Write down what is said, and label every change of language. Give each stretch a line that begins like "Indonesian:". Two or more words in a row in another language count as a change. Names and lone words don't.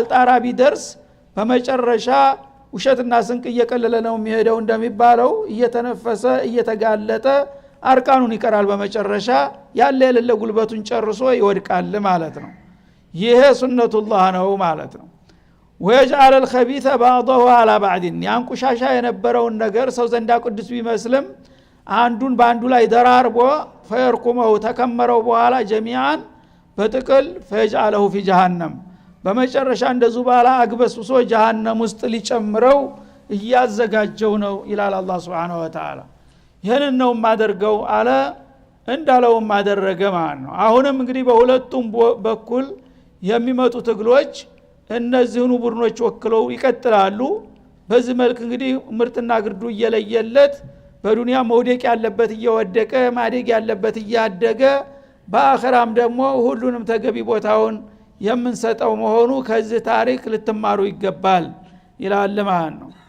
Amharic: ጣራ ቢደርስ በመጨረሻ ውሸትና ስንቅ እየቀለለ ነው የሚሄደው እንደሚባለው እየተነፈሰ እየተጋለጠ አርቃኑን ይቀራል። በመጨረሻ ያለ የሌለ ጉልበቱን ጨርሶ ይወድቃል ማለት ነው። ይሄ ሱነቱላህ ነው ማለት ነው።
Arabic: ወይجعل الخبيث بعضه على بعض
Amharic: ያንቁሻሻ የነበረውን ነገር ሰው ዘንዳ ቅዱስ ቢመስልም አንዱን በአንዱ ላይ ደራርቦ ፈየርኩመው ተከመረው በኋላ ጀሚዓን በጥቅል
Arabic: فيجعله في جهنم
Amharic: በመጨረሻ እንደዚህ ባላ አግበስብሶ ጀሃነም ውስጥ ሊጨምረው እያዘጋጀው ነው ይላል አላህ
Arabic: سبحانه وتعالى።
Amharic: ይሄንን ነው ማደርገው አለ እንዳለው ማደረገ ማለት ነው። አሁንም እንግዲህ በሁለቱም በኩል የሚመጡ ትግሎች እነዚህኑ ቡድኖች ወክለው ይቀጥላሉ። በዚህ መልክ እንግዲህ ምርትና ግርዱ እየለየለት በዱንያ መውደቅ ያለበት እየወደቀ ማደግ ያለበት እያደገ በአኺራም ደግሞ ሁሉንም ተገቢ ቦታውን የምንሰጠው መሆኑ ከዚህ ታሪክ ልትማሩ ይገባል ይላል ማለት ነው።